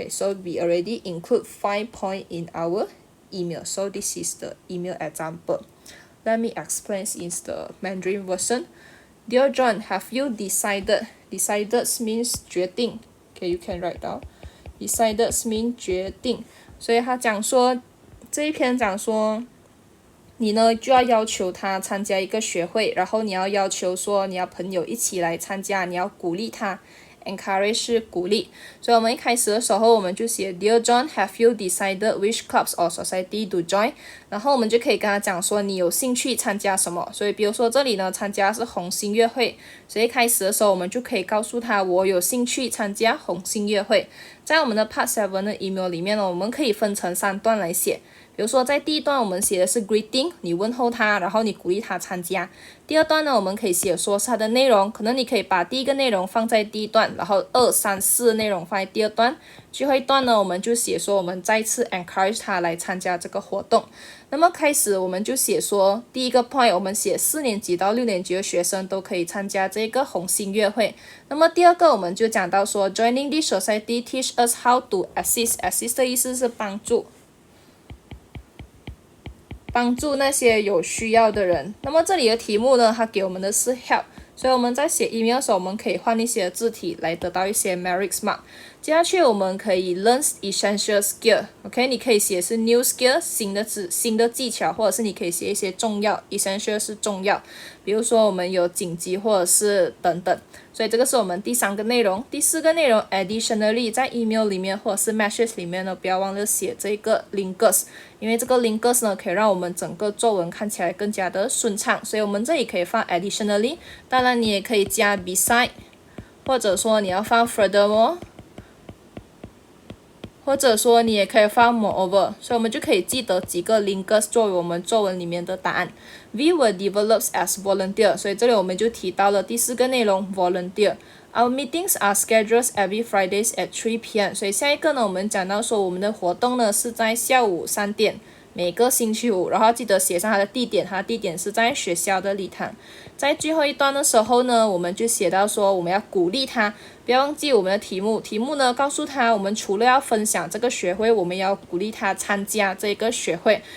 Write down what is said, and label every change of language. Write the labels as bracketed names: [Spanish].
[English] Okay, so we already include 5 points in our email. So this is the email example. Let me explain in the Mandarin version. Dear John, have you decided? Decided means 决定。 Okay, you can write down. Decided means 决定。 [Chinese] 所以他讲说，这一篇讲说，你呢就要求他参加一个学会，然后你要求说你要朋友一起来参加，你要鼓励他。 [English] Encourage [Chinese] 是鼓励，所以我们一开始的时候我们就写 [English] Dear John, have you decided which clubs or society to join? [Chinese] 然后我们就可以跟他讲说你有兴趣参加什么，所以比如说这里呢参加是红星乐会，所以一开始的时候我们就可以告诉他我有兴趣参加红星乐会。在我们的 Part 7的 email 里面呢，我们可以分成3段来写。比如说在第一段我们写的是 greeting， 你问候他，然后你鼓励他参加。第二段呢我们可以写说是它的内容，可能你可以把第一个内容放在第一段，然后2、3、4的内容放在第二段，最后一段呢我们就写说我们再次 encourage 他来参加这个活动。那么开始我们就写说第一个 point 我们写4年级到6年级的学生都可以参加这个红星乐会。那么第二个我们就讲到说 [English] joining this society teach us how to assist. [Chinese] Assist 的意思是帮助那些有需要的人。那么这里的题目呢，它给我们的是 help， 所以我们在写 email 的时候，我们可以换一些字体来得到一些 merit mark。接下去我们可以 [English] learn essential skill， [Chinese] OK， 你可以写是 new skill 新的技巧，或者是你可以写一些重要 essential 是重要，比如说我们有紧急或者是等等。所以这个是我们第3个内容。第4个内容 additionally 在 email 里面或者是 message 里面呢，不要忘了写这个 linkers， 因为这个 linkers 呢可以让我们整个作文看起来更加的顺畅，所以我们这里可以放 additionally， 当然你也可以加 beside， 或者说你要放 furthermore，或者说你也可以放 moreover， 所以我们就可以记得几个 linkers 作为我们作文里面的答案。 [English] We were developed as volunteer， [Chinese] 所以这里我们就提到了第4个内容 volunteer。 [English] Our meetings are scheduled every Fridays at 3 p.m. [Chinese] 所以下一个呢，我们讲到说我们的活动呢是在下午3点，每个星期五，然后记得写上它的地点，它的地点是在学校的礼堂。在最后一段的时候呢，我们就写到说我们要鼓励他，不要忘记我们的题目呢告诉他我们除了要分享这个学会，我们也要鼓励他参加这个学会。